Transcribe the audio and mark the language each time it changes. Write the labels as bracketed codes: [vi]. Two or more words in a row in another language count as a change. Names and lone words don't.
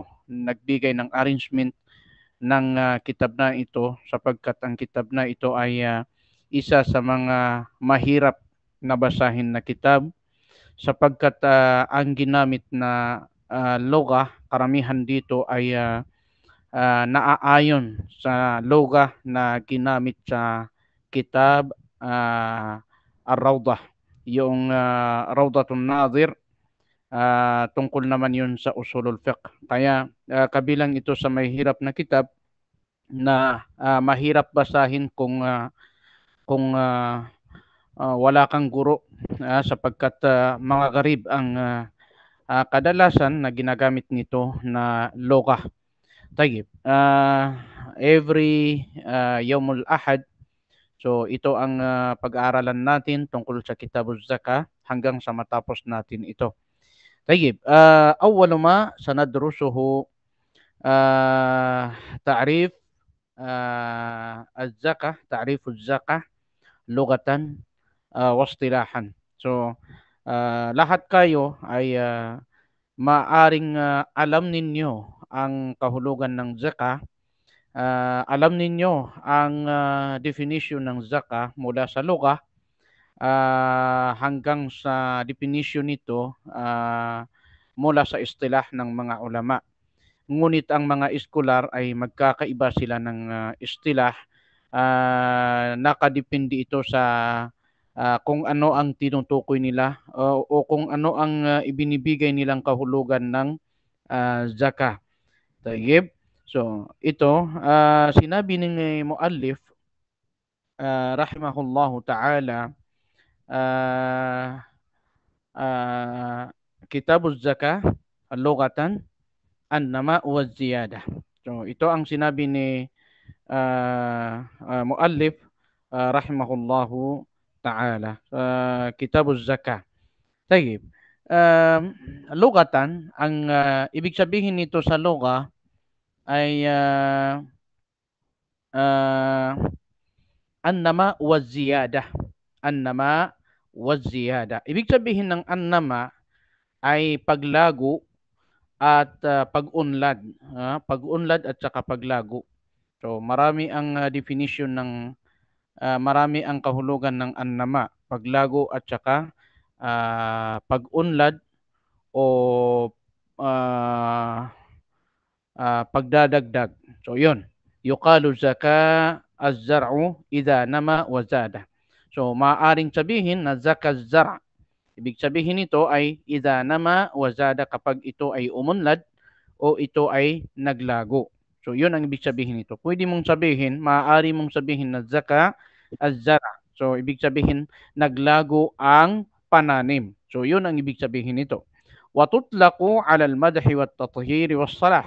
[tl] nagbigay ng arrangement ng kitab na ito, sapagkat ang kitab na ito ay isa sa mga mahirap na basahin na kitab, sapagkat ang ginamit na loga, karamihan dito ay naaayon sa loga na ginamit sa kitab Ar-Rawdah. Yung Rawdatun Nadir, tungkol naman yun sa [ar] أصول الفقه. [tl] Kaya kabilang ito sa mahirap na kitab na mahirap basahin kung wala kang guro, sapagkat mga garib ang kadalasan na ginagamit nito na loga. Tayyib. [ar] Every يوم الأحد, [tl] so ito ang pag-aaralan natin tungkol sa Kitabuz Zaka hanggang sa matapos natin ito. Tayyib. [ar] أول ما سندرسه تعريف الزكاة، تعريف الزكاة لغة واصطلاحا. [tl] So lahat kayo ay maaring alam ninyo ang kahulugan ng zakah. Alam ninyo ang definition ng zakah mula sa lugha hanggang sa definition nito mula sa istilah ng mga ulama. Ngunit ang mga eskolar ay magkakaiba sila ng istilah. Nakadepende ito sa kung ano ang tinutukoy nila o kung ano ang ibinibigay nilang kahulugan ng zakah. Tayyib. So, ito, sinabi ni Muallif, [ar] رحمه الله تعالى, [tl] uh, Kitabuz Zakah, [ar] لغة النماء والزيادة. [tl] So, ito ang sinabi ni Muallif, [ar] رحمه الله تعالى, [tl] Kitabuz Zakah. [ar] طيب. لغة, [tl] ang ibig sabihin nito sa lugha ay [ar] النماء والزيادة. النماء والزيادة. [tl] Ibig sabihin ng annama ay paglago at pag-unlad. Pag-unlad at saka paglago. So marami ang definition ng marami ang kahulugan ng annama. Paglago at saka pag-unlad o pagdadagdag. So yun. [ar] يقال زكا الزرع إذا نما وزاد. [tl] So maaring sabihin na [ar] زكا الزرع'. [tl] Ibig sabihin nito ay [ar] إذا نما وزاد, [tl] kapag ito ay umunlad o ito ay naglago. So yun ang ibig sabihin nito. Pwede mong sabihin, maaari mong sabihin na [ar] زكا الزرع'. [tl] So ibig sabihin naglago ang pananim. So yun ang ibig sabihin nito. [ar] وتطلق على المدح والتطهير والصلاح.